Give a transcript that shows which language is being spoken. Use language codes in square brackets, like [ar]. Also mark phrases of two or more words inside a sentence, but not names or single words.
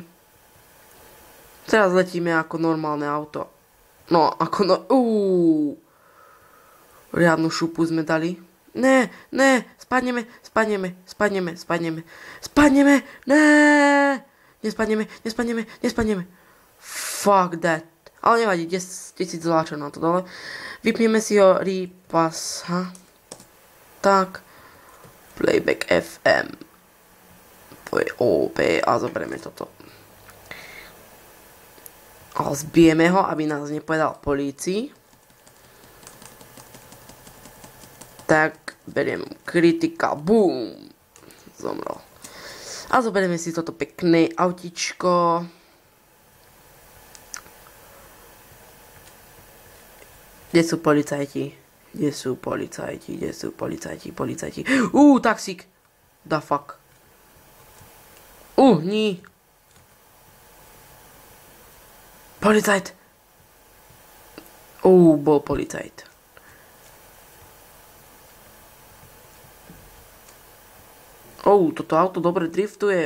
[sk] Teraz letíme ako normálne auto. No, riadnu šupu sme dali. Ne, spadneme. Nespadneme. [en] Fuck that. [sk] Ale nevadí, 10 000 nám to dole. Vypneme si ho repass. Tak. Playback FM. To je OP a zoberieme toto. A zbijeme ho, aby nás nepovedal polícii. Tak beriem kritika. Boom. Zomrel. A zoberieme si toto pekné autičko. Kde sú policajti? Kde sú policajti? Kde sú policajti? Policajti. Taxík. [en] The fuck. [sk] Nie. Policajt. Bol policajt. Toto auto dobre driftuje.